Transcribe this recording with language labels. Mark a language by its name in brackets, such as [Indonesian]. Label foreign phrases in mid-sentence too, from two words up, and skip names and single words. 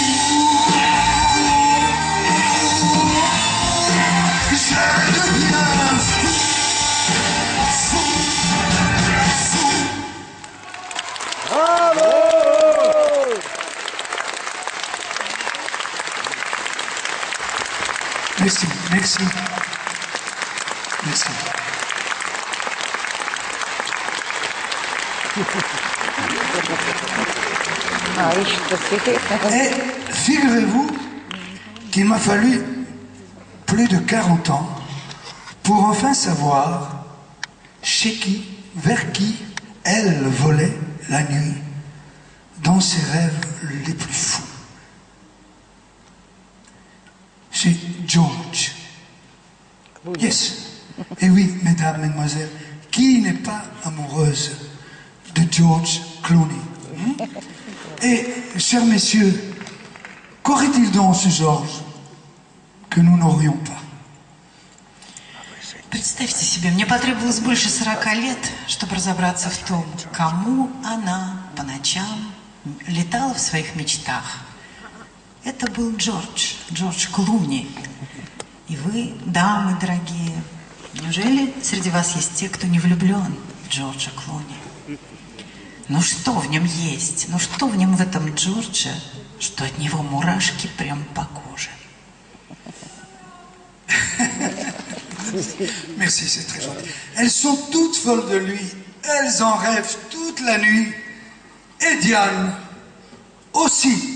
[French] Je deviens fou, fou, fou. Bravo! Merci, merci. Merci. [Russian] А, ищет цветы. [French] Et figurez-vous qu'il m'a fallu plus de 40 ans pour enfin savoir chez qui, vers qui elle volait la nuit dans ses rêves les plus fous. Chez George. Yes. Et oui, mesdames, mesdemoiselles, qui n'est pas amoureuse de George Clooney? Et, chers messieurs, qu'aurait-il donc ce George que nous n'aurions pas? [Russian] Представьте себе, мне потребовалось больше 40 лет, чтобы разобраться в том, кому она по ночам летала в своих мечтах. Это был Джордж Клуни. И вы, дамы дорогие, неужели среди вас есть те, кто не влюблен в Джорджа Клуни? Ну что в нем есть? Ну что в нем в этом Джордже, что от него мурашки прям по коже? [French] Merci, c'est très gentil. Elles sont toutes folles de lui. Elles en rêvent toute la nuit. Et Diane aussi.